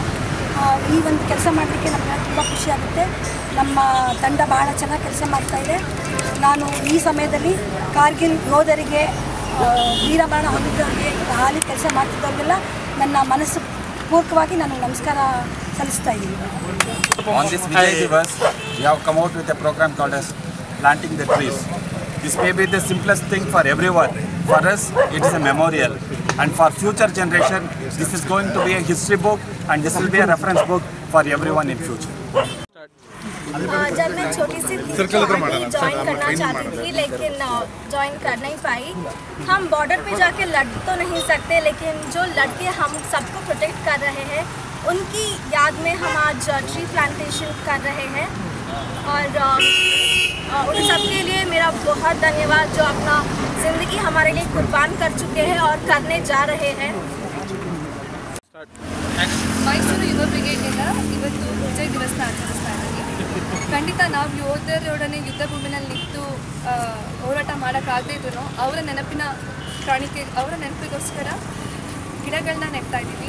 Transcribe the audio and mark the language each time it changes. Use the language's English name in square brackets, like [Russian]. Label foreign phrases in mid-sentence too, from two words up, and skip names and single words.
[Kannada] ಈ ಒಂದು ಕೆಲಸ ಮಾಡಲಿಕ್ಕೆ ನಮಗೆ ತುಂಬ ಖುಷಿ ಆಗುತ್ತೆ. ನಮ್ಮ ತಂಡ ಬಹಳ ಚೆನ್ನಾಗಿ ಕೆಲಸ ಮಾಡ್ತಾಯಿದೆ. ನಾನು ಈ ಸಮಯದಲ್ಲಿ ಕಾರ್ಗಿಲ್ ಯೋಧರಿಗೆ, ವೀರಮರಣ ಹೊಂದಿದ್ದವರಿಗೆ, ಹಾಲಿ ಕೆಲಸ ಮಾಡ್ತಿದ್ದವ್ರಿಗೆಲ್ಲ ನನ್ನ ಮನಸ್ಸು ಪೂರ್ವಕವಾಗಿ ನಾನು ನಮಸ್ಕಾರ ಸಲ್ಲಿಸ್ತಾ ಇದ್ದೀನಿ. [English] On this Vijay Divas, we have come out with a program called as Planting the Trees. This may be the simplest thing for everyone. For us, it is a memorial. And for future generation, this is going to be a history book and this will be a reference book for everyone in future. [Hindi] जब मैं छोटी सी ज्वाइन करना चाहती थी लेकिन ज्वाइन कर नहीं पाई। हम बॉर्डर पे जाके लड़ तो नहीं सकते, लेकिन जो लड़के हम सबको प्रोटेक्ट कर रहे हैं उनकी याद में हम आज [English] tree plantation [Hindi] कर रहे हैं। और उन सब के लिए मेरा बहुत धन्यवाद जो अपना ज़िंदगी हमारे लिए कुर्बान कर चुके हैं और करने जा रहे हैं। [Kannada] ಮೈಸೂರು ಯುವ ಬ್ರಿಗೇಡ್ನಿಂದ ಇವತ್ತು ವಿಜಯ್ ದಿವಸನ ಆಚರಿಸ್ತಾ ಇದ್ದೀವಿ. ಖಂಡಿತ ನಾವು ಯೋಧರೊಡನೆ ಯುದ್ಧ ಭೂಮಿನಲ್ಲಿ ನಿಂತು ಹೋರಾಟ ಮಾಡೋಕ್ಕಾಗದೇ ಇದ್ರು ಅವರ ನೆನಪಿಗೋಸ್ಕರ ಗಿಡಗಳನ್ನ ನೆಡ್ತಾ ಇದ್ದೀವಿ.